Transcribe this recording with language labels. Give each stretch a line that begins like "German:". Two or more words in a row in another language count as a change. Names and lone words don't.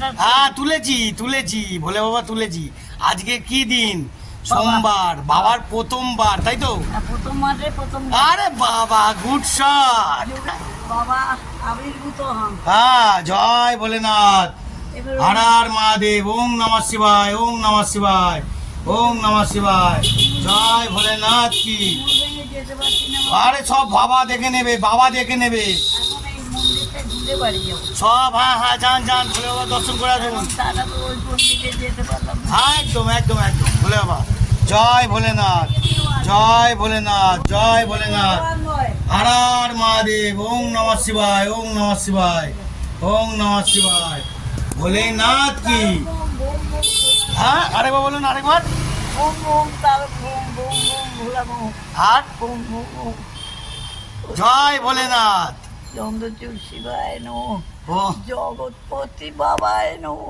Bangla: হ্যাঁ তুলেছি ভোলে বাবা তুলেছি। আজকে কি দিন? সোমবার, বাবার প্রথমবার, তাই তো? প্রথম মাসে প্রথম। আরে বাবা,
English: good shot.
Bangla: বাবা আবির্ভূত হন। হ্যাঁ,
Hindi: जय भोलेनाथ। हर हर महादेव।
Sanskrit: ওম নমঃ শিবায়। ওম নমঃ শিবায়। ওম নমঃ শিবায়।
Hindi: जय भोलेनाथ की।
Bangla: যেতে পারছি না, আরে সব বাবা দেখে নেবে, বাবা দেখে নেবে এখন এই মন্দিরটা ঘুরে বাড়ি যাবো। সব। হ্যাঁ যান ভোলে বাবা দর্শন করে আসুন। তারা তো ওই মন্দিরে যেতে পারলাম না। হ্যাঁ একদম ভোলে বাবা।
Hindi: जय भोलेनाथ। जय भोलेनाथ। जय भोलेनाथ। हर हर महादेव।
Sanskrit: ওম নমঃ শিবায়। ওম নমঃ শিবায়। ওম নমঃ শিবায়।
Hindi: भोलेनाथ की।
Bangla: হ্যাঁ আরেকবার বলুন, আরেকবার। ওম ওম তার ওম ওম ওম ভোলা ওম আর ওম ওম ওম।
Hindi: जय भोलेनाथ।
Sanskrit: চন্দ্রচূড় শিবায় নমঃ। ও জগৎপতি বাবায় নমঃ।